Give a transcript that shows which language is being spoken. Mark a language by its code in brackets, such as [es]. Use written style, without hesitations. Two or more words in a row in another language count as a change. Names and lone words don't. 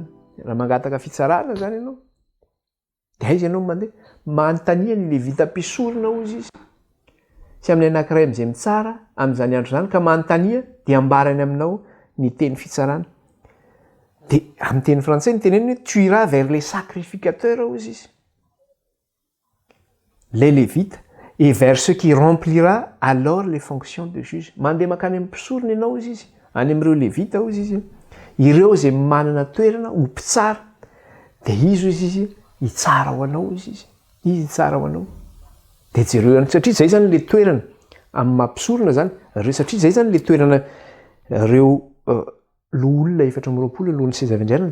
[mg] Raha mangataka fitsarana zany ianao dia izy ianao mandeha manontania ny levita mpisorona ozy izy sy amin'ny anankiray amin'izay mitsara amin'izany andro zany ka manontania dia ambarany aminao ny teny fitsarana. Dia amin'ny teny frantsay ny teneniny hoe [fr] tu iras vers les sacrificateurs [mg] ozy izy, [fr] les lévites, et vers ceux qui remplira alors les fonctions de juge. [mg] Mandeha makany amin'ny mpisorona ianao ozy izy, any amin'ireo levita ozy izy, ireo izay manana toerana ho mpitsara, dia izy izy hitsara ho anao izy izy hitsara ho anao. Dia jereo ihany satria zay zany le toerana amin'ny mampisorona zany reo, satria zay zany le toerana reo loha olona 420 alohan'ny seza fiandrianana.